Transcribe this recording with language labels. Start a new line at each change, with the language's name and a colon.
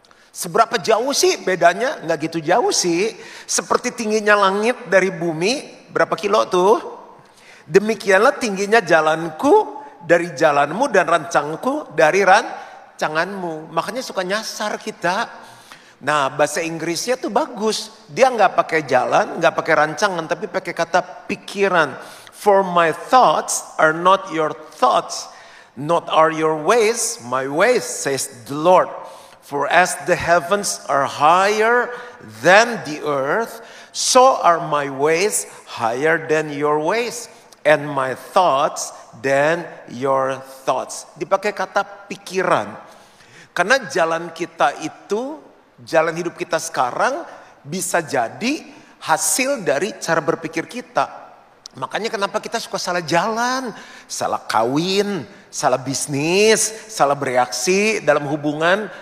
Indonesian: Seberapa jauh sih bedanya? Nggak gitu jauh sih. Seperti tingginya langit dari bumi. Berapa kilo tuh? Demikianlah tingginya jalanku dari jalanmu dan rancangku dari rancanganmu. Makanya suka nyasar kita. Nah, bahasa Inggrisnya tuh bagus. Dia nggak pakai jalan, nggak pakai rancangan, tapi pakai kata pikiran.
English: For my thoughts are not your thoughts, not are your ways, my ways, says the Lord. For as the heavens are higher than the earth, so are my ways higher than your ways, and my thoughts than your thoughts.
Indonesian: Dipakai kata pikiran. Karena jalan kita itu, jalan hidup kita sekarang bisa jadi hasil dari cara berpikir kita. Makanya kenapa kita suka salah jalan, salah kawin, salah bisnis, salah bereaksi dalam hubungan.